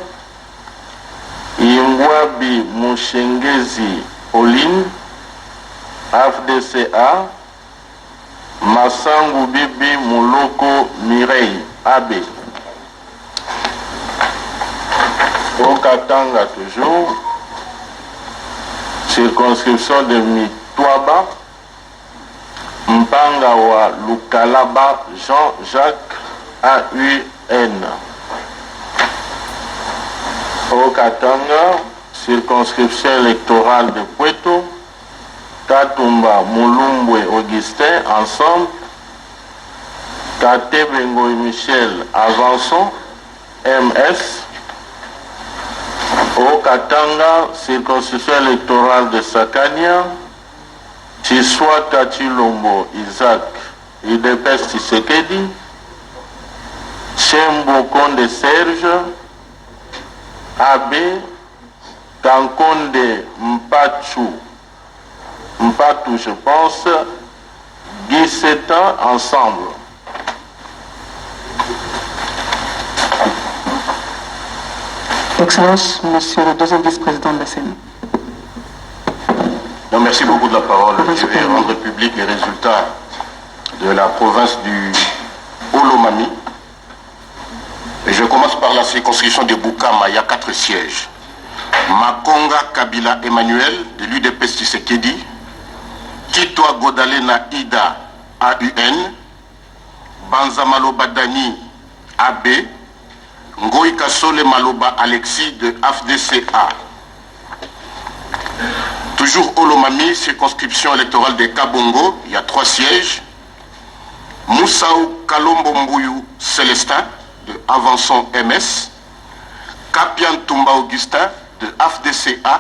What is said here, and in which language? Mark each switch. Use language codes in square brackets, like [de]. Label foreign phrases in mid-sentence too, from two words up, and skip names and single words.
[fr] Ingwabi Mushengezi Pauline, AFDCA. Massangu Bibi Moloko Mireille, AB. Au Katanga toujours, circonscription de Mitwaba, Mpangawa Lukalaba Jean-Jacques, AUN. Au Katanga, circonscription électorale de Puerto, Katumba Mulumbwe Augustin, ensemble. Kate Bengo et Michel, avançons. MS. Au Katanga, circonscription électorale de Sakania. Chiswa Tachilombo Isaac, IDPS Tshisekedi. Chembo Konde Serge, AB. Kankonde Mpatou, je pense, 17 ans ensemble. Excellence, Monsieur le deuxième vice-président de la CENI. Non, merci beaucoup de la parole. Je vais rendre public les résultats de la province du Olomami. Et je commence par la circonscription de Boukama. Il y a 4 sièges. Makonga Kabila Emmanuel, de l'UDPS Tshisekedi. Kitwa Godalena Ida, AUN. Banza Maloba Dani, AB. Ngoï Kasole Maloba Alexis, de AFDCA. Toujours Olomami, circonscription électorale de Kabongo, il y a 3 sièges. Moussaou Kalombo Mbouyou Célestin, de Avançon MS. Kapian Toumba Augustin, de AFDCA.